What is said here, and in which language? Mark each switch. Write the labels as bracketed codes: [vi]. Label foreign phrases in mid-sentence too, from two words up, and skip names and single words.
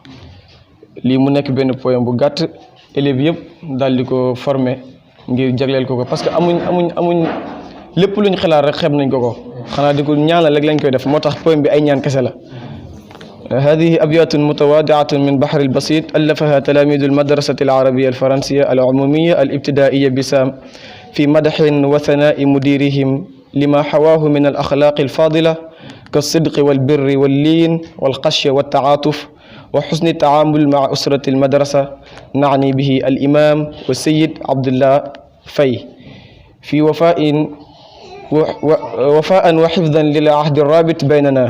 [wo] li mu nekk benn poème bu gàtt élèves yëpp daal di ko former ngir jagleel ko [fr] parce que [wo] amuñ lépp luñ xalaat rek xeeb nañ ko xanaa di ko ñaanal rek lañ koy def moo tax poème bi ay ñaan kese la. [ar] هذه أبيات متواضعة من بحر البسيط ألفها تلاميذ المدرسة العربية الفرنسية العمومية الابتدائية بسام في مدح وثناء مديرهم لما حواه من الأخلاق الفاضلة كالصدق والبر واللين والقشية والتعاطف وحسن التعامل مع أسرة المدرسة نعني به الإمام والسيد عبد الله في في وفاء وحفظا للعهد الرابط بيننا.